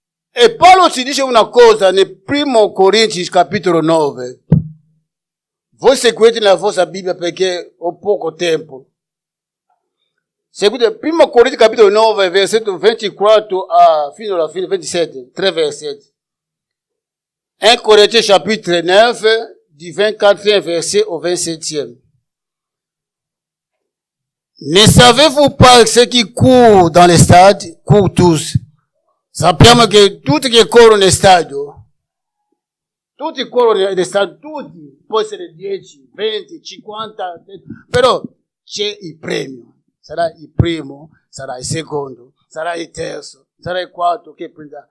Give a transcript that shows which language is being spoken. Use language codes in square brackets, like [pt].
[it] E Paolo ci dice una cosa nel 1 Corinzi capitolo 9. Voi seguite la vostra Bibbia perché ho poco tempo. Seguite 1 Corinzi capitolo 9, versetto 24 fino alla fine, 27, 3 versetti. [fr] 1 Corinzi chapitre 9, du 24e verset au 27e. Ne savez-vous pas que ceux qui courent dans les stades courent tous? [it] Sappiamo che tutti che corrono nel stadio, tutti corrono nel stadio, tutti, può essere 10, 20, 50, però c'è il premio. Sarà il primo, sarà il secondo, sarà il terzo, sarà il quarto che prenderà.